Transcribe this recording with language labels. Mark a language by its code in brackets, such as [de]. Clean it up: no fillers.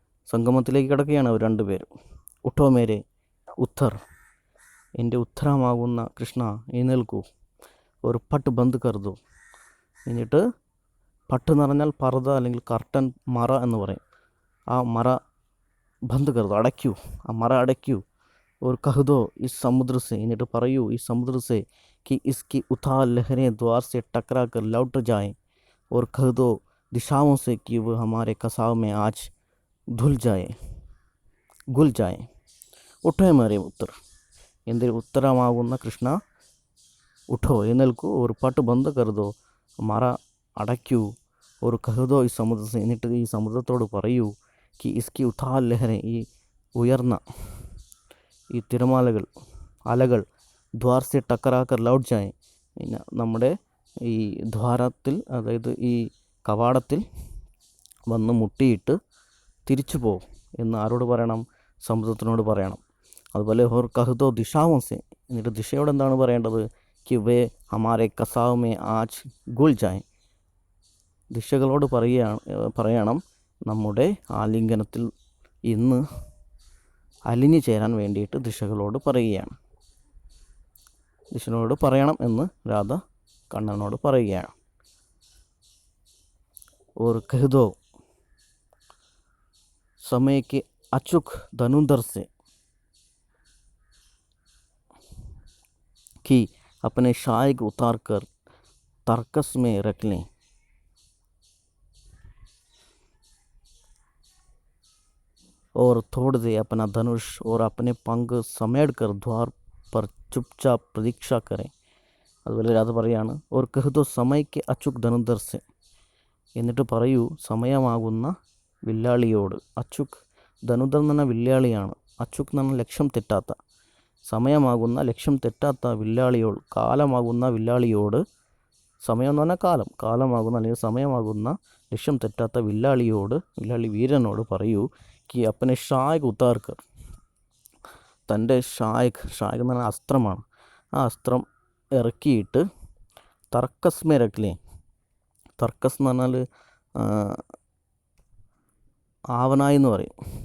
[ml] സംഗമത്തിലേക്ക് കിടക്കുകയാണ് അവർ രണ്ടുപേരും. [hi] ഉഠോ മേരെ ഉത്തർ, [ml] എൻ്റെ ഉത്തരമാകുന്ന കൃഷ്ണ എഴുന്നേൽക്കൂ. ഒരു പട്ട് ബന്ദ് കരുതൂ. എന്നിട്ട് പട്ട് എന്ന് പറഞ്ഞാൽ പർദ്ദ അല്ലെങ്കിൽ കർട്ടൻ, മറ എന്ന് പറയും. ആ മറ ബന്ദ് കരുതൂ, അടയ്ക്കൂ, ആ മറ അടയ്ക്കൂ. [hi] ഒരു കഹുദോ ഈ സമുദ്രസെ, [ml] എന്നിട്ട് പറയൂ [hi] ഈ സമുദ്രസെ कि इसकी उथाल लहरें द्वार से टकरा कर लौट जाएं, और कह दो दिशाओं से कि वो हमारे कसाव में आज घुल जाए. उठे मेरे उत्तर, [ml] എന്തിന് ഉത്തരമാകുന്ന കൃഷ്ണ ഉഠോ എഴുന്നേൽക്കൂ, ഒരു പട്ട് ബന്ദ് കരുതോ, മറ അടയ്ക്കൂ, ഒരു കഹുദോ ഈ സമുദ്ര, എന്നിട്ട് ഈ സമുദ്രത്തോട് പറയൂ, [hi] കി ഇസ്കി ഉഥാൽ ലഹരെ, [ml] ഈ ഉയർന്ന ഈ തിരമാലകൾ അലകൾ [hi] ദ്വാർ സെ ടക്കറാക്കർ ലൗട്ട് ജായ്, [ml] പിന്നെ നമ്മുടെ ഈ ദ്വാരത്തിൽ, അതായത് ഈ കവാടത്തിൽ വന്ന് മുട്ടിയിട്ട് തിരിച്ചു പോകും എന്ന് ആരോട് പറയണം? സമുദ്രത്തിനോട് പറയണം. അതുപോലെ [hi] ഹോർ കഹുദോ ദിശാവും സെ, [ml] എന്നിട്ട് ദിശയോട് എന്താണ് പറയേണ്ടത്? [hi] കി വേ ഹമാരെ കസാവ് മേ ആജ് ഗുൽ ജായ്, [ml] ദിശകളോട് പറയണം നമ്മുടെ ആലിംഗനത്തിൽ ഇന്ന് അലിഞ്ഞു ചേരാൻ വേണ്ടിയിട്ട് ദിശകളോട് പറയുകയാണ്. ദിശനോട് പറയണം എന്ന് രാധ കണ്ണനോട് പറയുകയാണ്. [hi] और कह दो समय के अचूक धनुंधर से कि अपने शायक उतार कर तर्कस में रख लें, और छोड़ दे अपना धनुष और अपने पंख समेट कर द्वार पर चुपचाप प्रतीक्षा करें. [ml] അതുപോലെ രാധ പറയാണ്, [hi] ഓർ കഹുദോ സമയ്ക്ക് അച്ചുക് ധനുന്ധർ സെ, [ml] എന്നിട്ട് പറയൂ സമയമാകുന്ന വില്ലാളിയോട്. അച്ചുക് ധനുധർ എന്ന് പറഞ്ഞാൽ വില്ലാളിയാണ്. അച്ചുക് എന്ന് പറഞ്ഞാൽ ലക്ഷ്യം തെറ്റാത്ത, സമയമാകുന്ന ലക്ഷ്യം തെറ്റാത്ത വില്ലാളിയോട്, കാലമാകുന്ന വില്ലാളിയോട്, സമയം എന്ന് പറഞ്ഞാൽ കാലം, കാലമാകുന്ന അല്ലെങ്കിൽ സമയമാകുന്ന ലക്ഷ്യം തെറ്റാത്ത വില്ലാളിയോട്, വില്ലാളി വീരനോട് പറയൂ, [hi] കി അപ്പനെ ഷായക് ഉത്താർക്കർ, [ml] തൻ്റെ ഷായക് എന്ന് പറഞ്ഞാൽ അസ്ത്രമാണ്, ആ അസ്ത്രം ഇറക്കിയിട്ട് തർക്കസ്മേ രക്കിലേ, തർക്കസ് എന്ന് പറഞ്ഞാൽ ആവനായി എന്ന് പറയും.